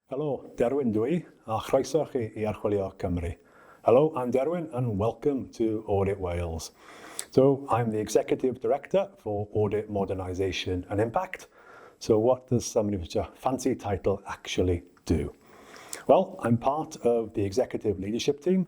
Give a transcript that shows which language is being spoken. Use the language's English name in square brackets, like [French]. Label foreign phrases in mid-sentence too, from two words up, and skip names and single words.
[Welsh] Hello, Derwyn dwi, a chroeso chi I Archwilio Cymru. [English] Hello, I'm Derwyn and welcome to Audit Wales. So I'm the Executive Director for Audit Modernisation and Impact. So what does somebody with a fancy title actually do? Well, I'm part of the Executive Leadership Team.